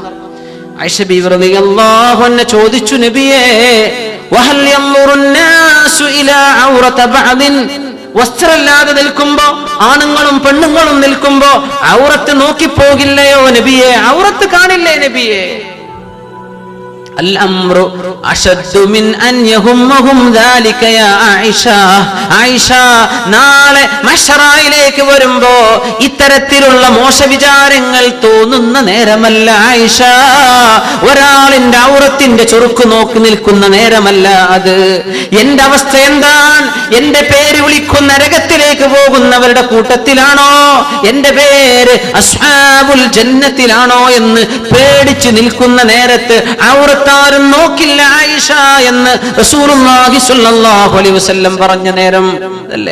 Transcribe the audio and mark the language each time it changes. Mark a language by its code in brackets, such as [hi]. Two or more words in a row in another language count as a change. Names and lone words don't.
[ml] ആയിഷ ബീവി [ar] رضي الله عنها [ml] ചോദിച്ചു, നബിയേ, [ar] وهل ينظر الناس إلى عورة بعض, [ml] വസ്ത്രമില്ലാതെ നിൽക്കുമ്പോ, ആണുങ്ങളും പെണ്ണുങ്ങളും നിൽക്കുമ്പോ ഔറത്ത് നോക്കിപ്പോകില്ലയോ നബിയെ? ഔറത്ത് കാണില്ലേ നബിയെ? [ar] الأمر أشد من أن يهمهم ذلك يا عائشة. [ml] ആയിഷ, നാളെ മഹ്ശറയിലേക്ക് വരുമ്പോ ഇത്തരത്തിലുള്ള മോശവിചാരങ്ങൾ തോന്നുന്ന നേരമല്ല ആയിഷ. ഒരാളിന്റെ ഔറത്തിന്റെ ചുറുക്ക് നോക്കി നിൽക്കുന്ന നേരമല്ല അത്. എന്റെ അവസ്ഥ എന്താണ്? എന്റെ പേര് വിളിക്കുന്ന നരകത്തിലേക്ക് പോകുന്നവരുടെ കൂട്ടത്തിലാണോ, എന്റെ പേര് അസ്ഹാബുൽ ജന്നത്തിലാണോ എന്ന് പേടിച്ചു നിൽക്കുന്ന നേരത്ത് ഔറത്ത് ആരും നോക്കില്ല ആയിഷ എന്ന് [ar] رسول الله صلى الله عليه وسلم [ml] പറഞ്ഞ നേരം അല്ലേ?